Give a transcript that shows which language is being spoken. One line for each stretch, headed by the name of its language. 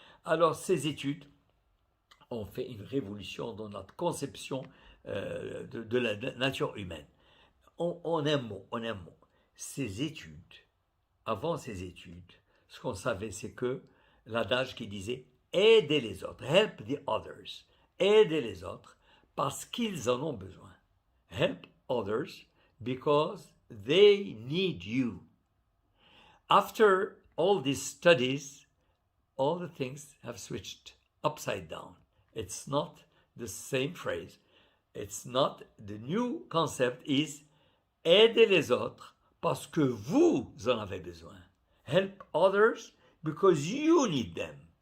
French: Alors, ces études ont fait une révolution dans notre conception de la nature humaine. En un mot, ces études, avant ces études, ce qu'on savait, c'est que l'adage qui disait « Aidez les autres »,«
English: Help the others
French: », aidez les autres parce qu'ils en ont besoin.
English: Help others because they need you. After all these studies, all the things have switched upside down. It's not the same phrase. It's not, the new concept is
French: aider les autres parce que vous en avez besoin.
English: Help others because you need them.